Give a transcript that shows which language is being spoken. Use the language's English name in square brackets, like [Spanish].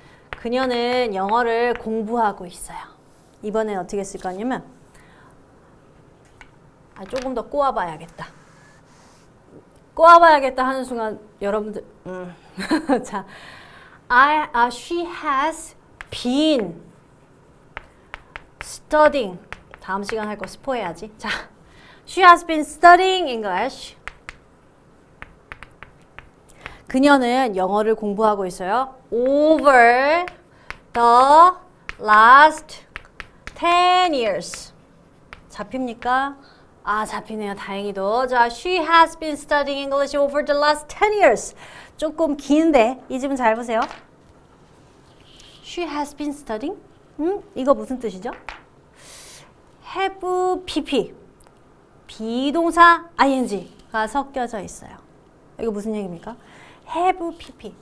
[Korean] 그녀는 영어를 공부하고 있어요. 이번엔 어떻게 쓸 거냐면 조금 더 꼬아봐야겠다. 꼬아봐야겠다 하는 순간 여러분들 자, [English] she has been studying. [Korean] 다음 시간 할 거 스포해야지. [English] 자, she has been studying English. [Korean] 그녀는 영어를 공부하고 있어요. [English] Over the last 10 years. [Korean] 잡힙니까? 잡히네요. 다행히도. [English] 자, she has been studying English over the last 10 years. [Korean] 조금 긴데 이 집은 잘 보세요. [English] She has been studying? [Korean] 이거 무슨 뜻이죠? [English] have pp. [Korean] 비동사 ing가 섞여져 있어요. 이거 무슨 얘기입니까? have pp.